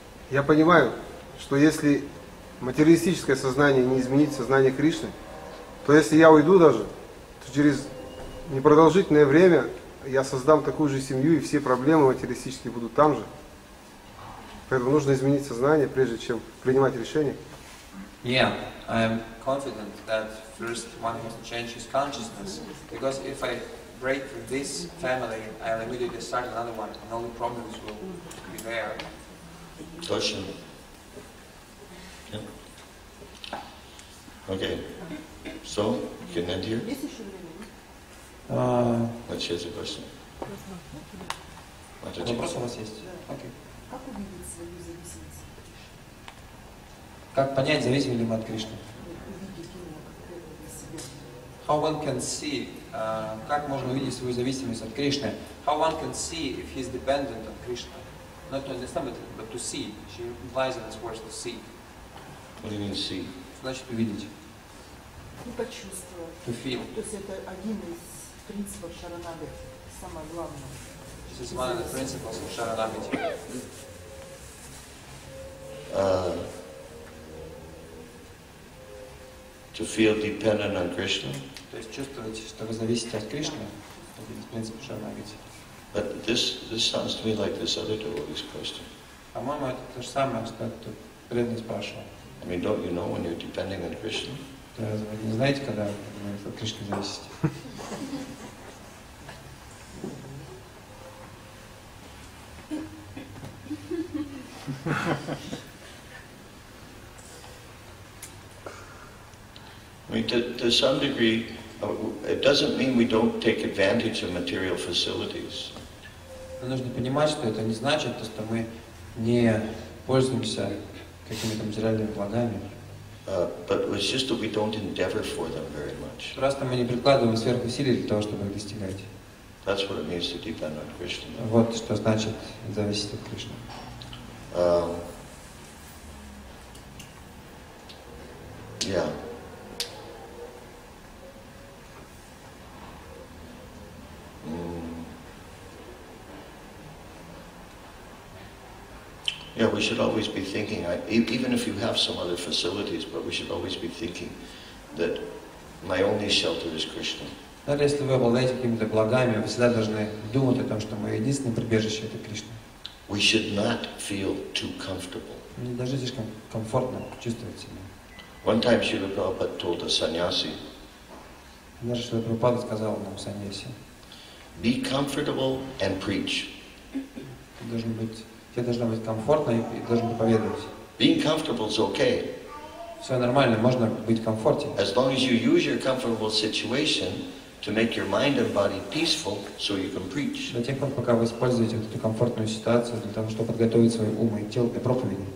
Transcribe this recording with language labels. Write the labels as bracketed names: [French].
[Russian] Я понимаю, что если материалистическое сознание не изменит сознание Кришны, то если я уйду даже, то через непродолжительное время я создам такую же семью, и все проблемы материалистические будут там же. Поэтому нужно изменить сознание, прежде чем принимать решения. [English] Yeah, I'm confident that first one has to change his consciousness, because if I break with this family, I'll immediately start another one, and all the problems will be there. [Russian] Точно. [English] Yeah. Okay. So, you can end here? Let's hear the question. [Russian] Вопрос у вас есть? [English] Okay. [Russian] Как увидеть свою зависимость? Как понять, зависим ли мы от Кришны? Увидеть его конкретно для себя. [English] How one can see, [Russian] как можно увидеть свою зависимость от Кришны? [English] How one can see if he is dependent on Krishna? Not to understand, but to see. She implies in its words to see. What do you mean see? [Russian] Значит увидеть. Ну, почувствовать. [English] To feel. [Russian] То есть это один из принципов шаранагати, самое главное. [English] This is one of the principles of Sharanagati. To feel dependent on Krishna. [Russian] То есть чувствовать, что вы зависите от Кришны, это принцип Sharanagati. [English] But this sounds to me like this other devotee's question. [Russian] По-моему, это то же самое, что этот преданный спрашивал. [English] I mean, don't you know when you're depending on Krishna? [Russian] Разве вы не знаете, когда вы от Кришны зависите? [English] I mean, to some degree, it doesn't mean we don't take advantage of material facilities. [Russian] Но нужно понимать, что это не значит, что мы не пользуемся какими-то материальными благами. [English] But it's just that we don't endeavor for them very much. [Russian] Просто мы не прикладываем сверхусилий для того, чтобы их достигать. [English] That's what it means to depend on Krishna. [Russian] Вот что значит зависеть от Кришны. [English] Yeah. Yeah, we should always be thinking, even if you have some other facilities, but we should always be thinking that my only shelter is Krishna. [Russian] Даже если вы обладаете какими-то благами, вы всегда должны думать о том, что мое единственное прибежище это Кришна. [English] We should not feel too comfortable. [Russian] Не должны слишком комфортно чувствовать себя. [English] One time Srila Prabhupada told a sannyasi, [Russian] Даже Шрила Прабхупада сказал нам саньяси, [English] be comfortable and preach. [Russian] тебе должно быть комфортно и должен проповедовать. [English] Being comfortable is okay. [Russian] Все нормально, можно быть в комфорте. [English] As long as you use your comfortable situation to make your mind and body peaceful so you can preach. [Russian] До тех пор, пока вы используете вот эту комфортную ситуацию для того, чтобы подготовить свой ум и тело для проповеди.